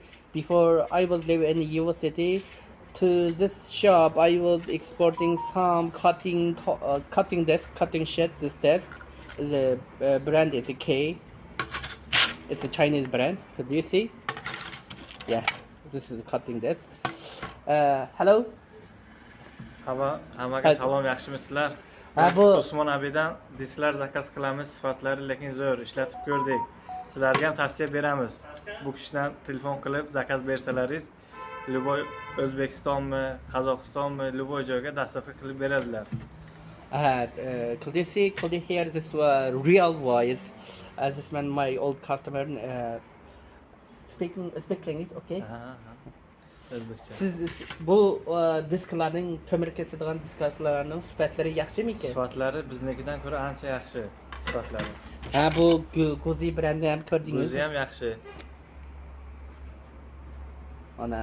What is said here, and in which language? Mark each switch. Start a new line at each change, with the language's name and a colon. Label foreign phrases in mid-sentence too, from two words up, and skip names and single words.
English: Before I was living in Yuva city, to this shop I was exporting some cutting desk, cutting sheets. This desk is a brand is a K. It's a Chinese brand. Could you see? Yeah, this is a cutting desk. Hello.
Uzbek: Hammaga salom, yaxshimisizlar? Ha, Biz bu Usmon abidan disklar zakaz qilamiz, sifatlari lekin zo'r, ishlatib ko'rdik. Sizlarga ham tavsiya beramiz. Bu kishidan telefon qilib zakaz bersalaringiz, любой O'zbekistonmi, Qozog'istonmi, любой joyga dostavka qilib beradilar.
English: Could you see? Could you hear this real voice? This man, my old customer, speak English, okay?
Uzbek: O'zbekcha. Siz bu disklarning temir kesadigan disklarning sifatlari yaxshimi ekan? Sifatlari biznikidan ko'ra ancha yaxshi sifatlari. Ha, bu Gozi brendi ham ko'rdingiz. O'zi ham yaxshi. Ana.